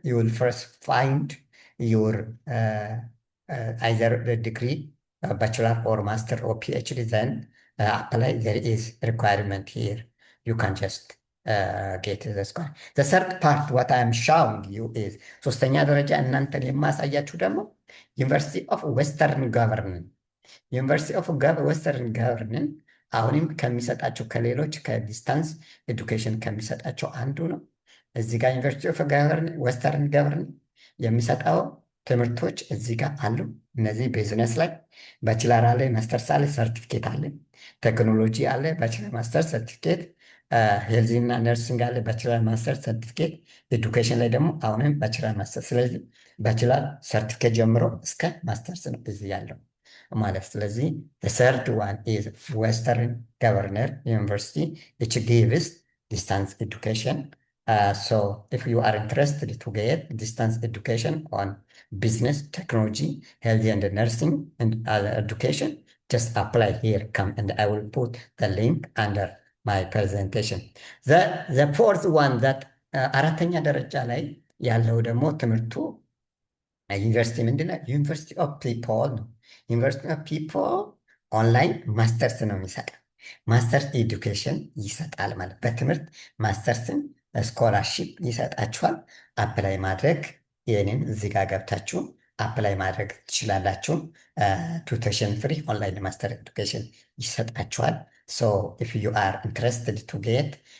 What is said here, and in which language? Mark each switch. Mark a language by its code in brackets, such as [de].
[en] You will first find your either the degree, bachelor or master or PhD, then apply. There is requirement here. You can just get the score. The third part, what I am showing you is [am] ሶስተኛ ደረጃ እናንተን የማሳያችሁ ደግሞ ዩኒቨርሲቲ ኦፍ ዌስተርን ገቨርንን ዩኒቨርሲቲ ኦፍ ዌስተርን ገቨርንን አሁንም ከሚሰጣቸው ከሌሎች ከዲስታንስ ኤዱኬሽን ከሚሰጣቸው አንዱ ነው። እዚህ ጋር ዩኒቨርሲቲ ኦፍ ዌስተርን ገቨርንን የሚሰጠው ትምህርቶች እዚህ ጋር አሉ። እነዚህ ቢዝነስ ላይ ባችለር አለ፣ ማስተርስ አለ፣ ሰርቲፊኬት አለ። ቴክኖሎጂ አለ፣ ባችለር ማስተር ሰርቲፊኬት። ሄልዚ እና ነርሲንግ አለ፣ ባችለር ማስተር ሰርቲፊኬት። ኤዱኬሽን ላይ ደግሞ አሁንም ባችለር ማስተር። ስለዚህ ባችለር ሰርቲፊኬት ጀምሮ እስከ ማስተርስ ነው እዚህ ያለው ማለት። ስለዚህ [en] ሰርድ ዋን ኢዝ ዌስተርን ገቨርነር ዩኒቨርሲቲ which gives distance education. So if you are interested to get distance education on business, technology, health and nursing and other education, just apply here, come, and I will put the link under my presentation. The fourth one that [am] አራተኛ ደረጃ ላይ ያለው ደግሞ ትምህርቱ ዩኒቨርሲቲ ምንድነው? ዩኒቨርሲቲ ኦፍ ፒፖል ነው። ዩኒቨርሲቲ ኦፍ ፒፖል ኦንላይን ማስተርስ ነው የሚሰጠው። ማስተርስ ኤዱኬሽን ይሰጣል ማለት በትምህርት ማስተርስን ስኮላርሺፕ ይሰጣችኋል። አፕላይ ማድረግ ይህንን እዚህ ጋር ገብታችሁ አፕላይ ማድረግ ትችላላችሁ። ቱቴሽን ፍሪ ኦንላይን ማስተር ኤዱኬሽን ይሰጣችኋል። [en] ሶ ኢፍ ዩ አር ኢንትረስትድ ቱ ጌት